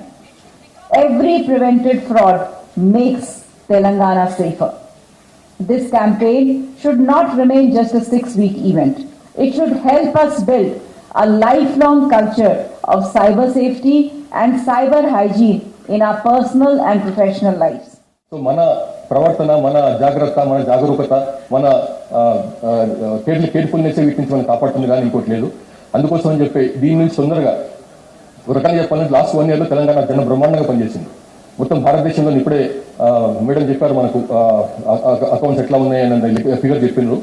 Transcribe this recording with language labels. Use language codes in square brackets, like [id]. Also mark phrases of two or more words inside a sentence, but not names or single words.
[en] Every prevented fraud makes Telangana safer. This campaign should not remain just a 6-week event. It should help us build a lifelong culture of cyber safety and cyber hygiene in our personal and professional lives. So, [te] మన ప్రవర్తన, మన జాగ్రత, మన జాగరూకత, మన కేర్ఫుల్నెస్ వీటిని మనం కాపాడుతుంది కానీ ఇంకోటి లేదు. అందుకోసం అని చెప్పి దీని నుంచి తొందరగా ఒక రకంగా చెప్పాలంటే [en] last 1 year [te] లో తెలంగాణ జన బ్రహ్మాండంగా పనిచేసింది. మొత్తం భారతదేశంలో ఇప్పుడే మేడం చెప్పారు మనకు అకౌంట్స్ ఎట్లా ఉన్నాయని ఫిగర్ చెప్పిండ్రు.